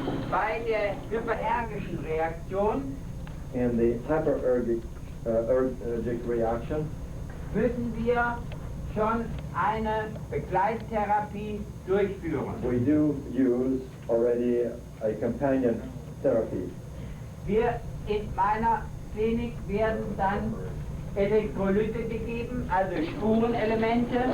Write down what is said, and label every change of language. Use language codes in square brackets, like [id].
[de] Bei der hyperergischen Reaktion [en] In the hyperergic reaction, [de] müssen wir schon eine Begleittherapie durchführen. [en] we do use already a companion therapy. [de] Wir in meiner Klinik werden dann Elektrolyte gegeben, also Spurenelemente,